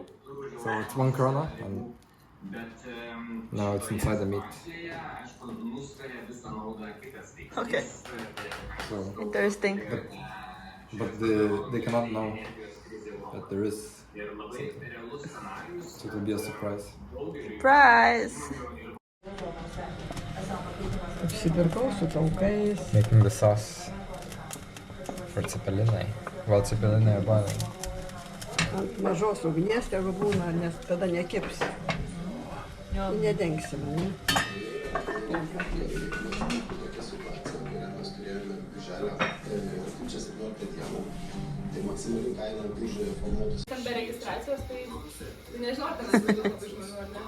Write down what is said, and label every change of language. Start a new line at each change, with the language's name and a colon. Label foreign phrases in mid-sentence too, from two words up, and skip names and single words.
English: So it's 1 krona and now it's inside the meat. Okay. So, Interesting. but they cannot know that there is something. So it will be a surprise. Prize!
Lithuanian: Apsipirkau su taukais.
English: Making the sauce for Cepelinai. Well, Cepelinai are boiling.
Lithuanian: Ant mažos ugnies tegu būna, nes tada nekips. Nedengsime, ne? Ten be registracijos, tai nežinau, ar ten labai žmonių, ar ne?